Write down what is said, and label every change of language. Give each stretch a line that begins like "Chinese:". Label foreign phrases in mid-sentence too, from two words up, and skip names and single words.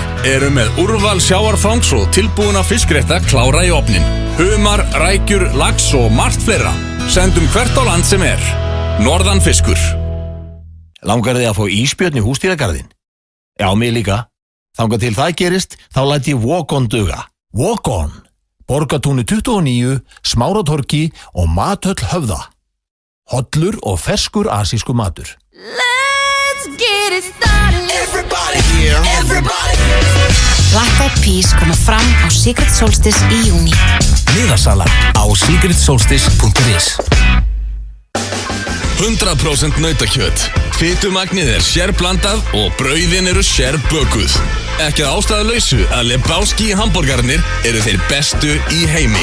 Icelandic: Eru með úrval sjávarfangs og tilbúna fiskrétta klára í ofnin. Humar, rækjur, lax og margt fleira. Sendum hvert á land sem er. Norðanfiskur. Langar þið að fá ísbjörn í húsdýragarðinn? Já, mig líka. Þangað til það gerist, þá læt ég Walk-on duga. Walk-on. Borgatúni 29, Smáratorgi og Mathöll Höfða. Hollur og ferskur asísku matur.
English: Let's get it started. Everybody here, everybody.
Icelandic: Black Eyed Peas koma fram á Secret Solstice í júni. Miðasala á secretsolstice.is 100% nautakjöt. Fitumagnið er sérblandað og brauðin eru sérbökuð. Ekki að ástæðulausu að Lebowski hamborgarnir eru þeir bestu í heimi.